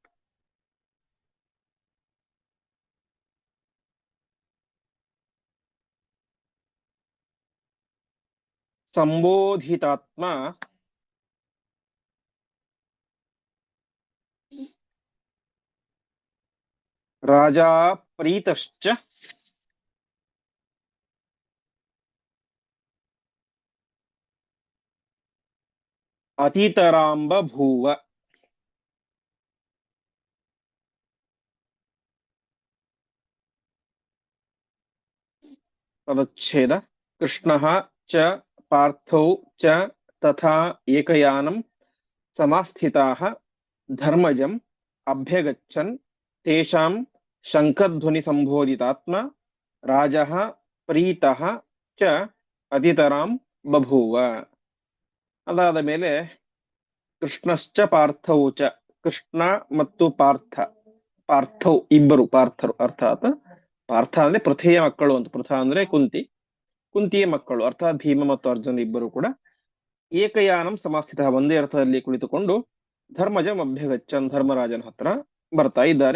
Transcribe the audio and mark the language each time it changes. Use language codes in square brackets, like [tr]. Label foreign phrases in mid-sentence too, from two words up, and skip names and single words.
[sa] ಸಂಬೋಧಿತಾತ್ಮ ರಾಜಾ ಪ್ರೀತಶ್ಚ ಅತಿತರಾಂಬಭೂವ. ಪದಚ್ಛೇದ. ಕೃಷ್ಣಃ ಚ ಪಾರ್ಥೌ ಚ ತಥಾ ಏಕಯಾನಂ ಸಮಾಸ್ಥಿತಾಃ ಧರ್ಮಜಂ ಅಭ್ಯಗಚ್ಚನ್ ತೇಷಾಂ ಶಂಖಧ್ವನಿ ಸಂಬೋಧಿತಾತ್ಮ ರಾಜಃ ಪ್ರೀತಃ ಚ ಅತಿತರಾಂ ಬಭೂವ. [kn] ಅದಾದ ಮೇಲೆ [sa] ಕೃಷ್ಣಶ್ಚ ಪಾರ್ಥೌ ಚ, [kn] ಕೃಷ್ಣ ಮತ್ತು ಪಾರ್ಥೌ ಇಬ್ಬರು ಪಾರ್ಥರು, ಅರ್ಥಾತ್ ಪಾರ್ಥ ಅಂದ್ರೆ ಪೃಥೆಯ ಮಕ್ಕಳು ಅಂತ. ಪೃಥ ಅಂದ್ರೆ ಕುಂತಿಯ ಮಕ್ಕಳು ಅರ್ಥಾತ್ ಭೀಮ ಮತ್ತು ಅರ್ಜುನ ಇಬ್ಬರು ಕೂಡ [sa] ಏಕಯಾನಂ ಸಮಾಸ್ಥಿತ, [kn] ಒಂದೇ ಅರ್ಥದಲ್ಲಿ ಕುಳಿತುಕೊಂಡು [sa] ಧರ್ಮಜಂ ಅಭ್ಯಗಚ್ಚನ್, [kn] ಧರ್ಮರಾಜನ ಹತ್ರ ಬರ್ತಾ ಇದ್ದಾರೆ.